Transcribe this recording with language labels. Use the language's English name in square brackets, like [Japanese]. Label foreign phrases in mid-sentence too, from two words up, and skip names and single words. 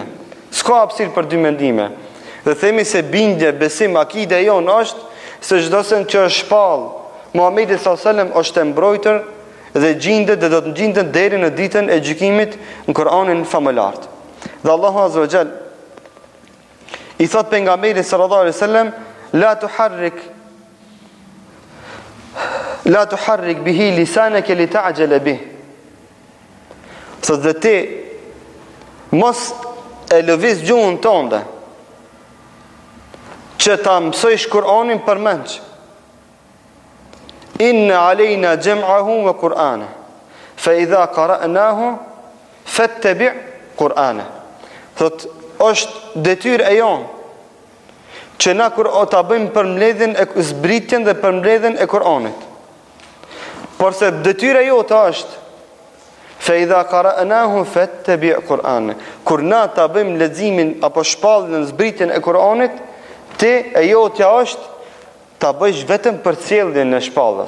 [Albanian] S'ka hapësirë për dy mendime. Dhe themi se bindje, besim, akide jon është se çdo sen që është shpall Muhamedi [Arabic] صلى الله عليه وسلم [Albanian] është e mbrojtër dhe gjindet dhe do të gjindet deri në ditën e gjykimit në Kur'anin famëlart. Dhe Allahu [Arabic] عز وجل [Albanian] i thot pejgamberit [Arabic] صلى الله عليه وسلم لا تحرك به لسانك لتعجل به. [Albanian] Thot dhe ti mos e lëviz gjuhën tënde që ta mësojsh Kur'anin për menç. [Arabic] إن علينا جمعه وقرآنه فإذا قرأناه فاتبع قرآنه. [Albanian] Thot është detyrë e jonë që na kur ta bëjmë përmbledhjen e zbritjen dhe përmbledhjen e Kur'anit. Por se detyra jote është [Arabic] فإذا قرأناه فاتبع قرآنه. [Albanian] Kur na ta bëjmë leximin apo shpalljen e zbritjen e Kur'anit, ti e jotja është ta bëjsh vetëm për sjelljen e shpallës.